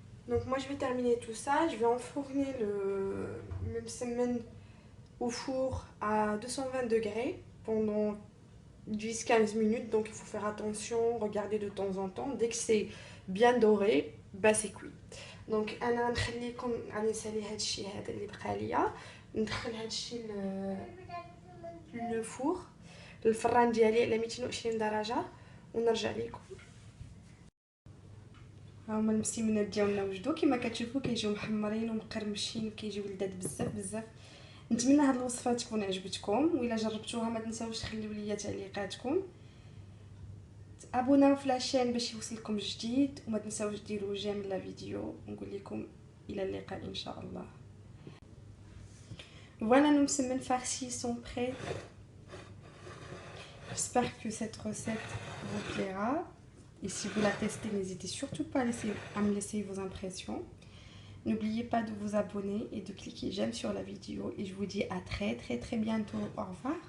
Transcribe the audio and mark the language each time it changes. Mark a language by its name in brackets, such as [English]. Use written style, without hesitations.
[French] Donc moi je vais terminer tout ça, je vais enfourner le msemen au four à 220 degrés pendant 10-15 minutes. Donc il faut faire attention, regarder de temps en temps. Dès que c'est bien doré, bah c'est cuit. [Arabic] Donc انا نخليكم غادي نسالي هذا الشيء هذا اللي بقى ليا، ندخل هذا الشيء لو فور الفران ديالي على 220 درجه ونرجع لكم. ها هما المسيمنات ديالنا وجدوا كما كتشوفوا، كيجيو محمرين ومقرمشين وكيجيو لذاذ بزاف بزاف. نتمنى هاد الوصفه تكون عجبتكم، وإلا جربتوها ما تنساوش تخليو ليا تعليقاتكم، [French] ابوناو في لاشين [Arabic] باش يوصلكم جديد، وما تنساوش ديروا [French] جيم لا فيديو. [Arabic] ونقول لكم الى اللقاء ان شاء الله. [French] Voilà, nos semaines farcies sont prêtes. J'espère que cette recette vous plaira. Et si vous la testez, n'hésitez surtout pas à me laisser vos impressions. N'oubliez pas de vous abonner et de cliquer j'aime sur la vidéo. Et je vous dis à très bientôt. Au revoir.